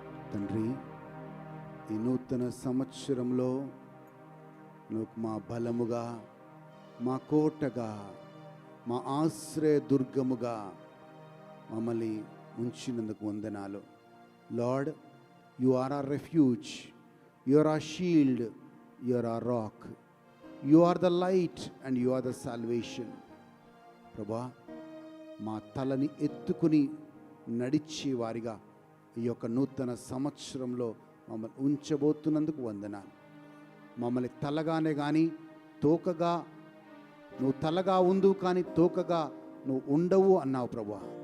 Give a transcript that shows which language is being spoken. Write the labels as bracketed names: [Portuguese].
[Telugu] తండ్రి ఈ నూతన సంవత్సరంలో నువ్వు మా బలముగా మా కోటగా మా ఆశ్రయ దుర్గముగా మమ్మల్ని ఉంచినందుకు వందనాలు. [English] Lord, you are our refuge, you are our shield, you are our rock, you are the light and you are the salvation. [Telugu] ప్రభా, మా తలని ఎత్తుకుని నడిచే వారిగా ఈ యొక్క నూతన సంవత్సరంలో మమ్మల్ని ఉంచబోతున్నందుకు వందనాలు. మమ్మల్ని తలగానే కానీ తోకగా, నువ్వు తలగా ఉండు కానీ తోకగా నువ్వు ఉండవు అన్నావు ప్రభువా.